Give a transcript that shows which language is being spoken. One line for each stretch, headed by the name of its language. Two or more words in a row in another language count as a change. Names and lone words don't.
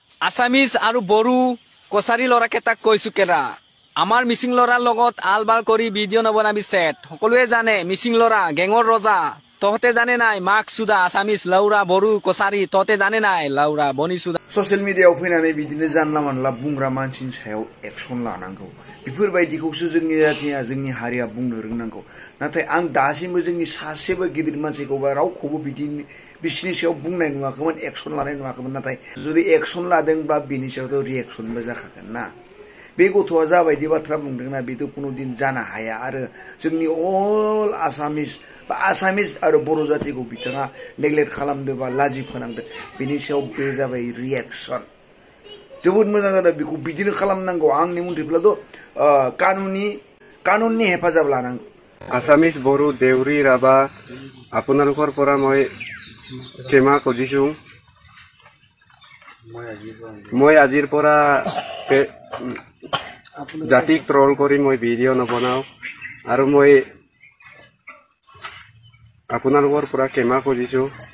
Assamese: আসামিজ আৰু বড়ো কছাৰী ল'ৰাকেইটাক কৈছো কেৰা আমাৰ মিচিং ল'ৰাৰ লগত আল বাল কৰি ভিডিঅ' নবনাবি সেট সকলোৱে জানে মিচিং ল'ৰা গেঙৰ ৰজা তহতে জানে নাই মাক সুদা আসামিজ লাউৰা বড়ো কছাৰী তহতে জানে নাই লাউৰা বনি সুদা
Bodo: ससियेल मिडियायाव फैनानै बिदिनो जानला मानला बुंग्रा मानसिनि सायाव एक्सन लानांगौ बेफोरबायदिखौसो जोंनि जाथिया जोंनि हारिया बुंनो रोंनांगौ नाथाय आं दासिमबो जोंनि सासेबो गिदिर मानसिखौ बा रावखौबो बिसिनि सायाव बुंनाय नुवाखैमोन एक्सन लानाय नुवाखैमोन नाथाय जुदि एक्सन लादोंबा बिनि सायावथ' रिएक्सनबो जाखागोन ना बे गथ'आ जाबायदि बाथ्रा बुंदोंना बेथ' कुनु दिन जानो हाया आरो जोंनि अल आसामिस बा आसामिस आरो बर' जातिखौ बिथाङा नेग्लेक्ट खालामदो बा लाजि फोनांदो बेनि सायाव बे जाबाय रिएक्सन जोबोद मोजां जादों बेखौ बिदिनो खालामनांगौ आंनि मथेब्लाथ' कानुननि हेफाजाब लानांगौ
Assamese: আসামিজ বড়ো দেউৰী ৰাভা আপোনালোকৰ পৰা মই ক্ষমা খুজিছোঁ মই আজিৰ পৰা জাতিক ট্ৰল কৰি মই ভিডিঅ' নবনাওঁ আৰু মই আপোনালোকৰ পৰা ক্ষমা খুজিছোঁ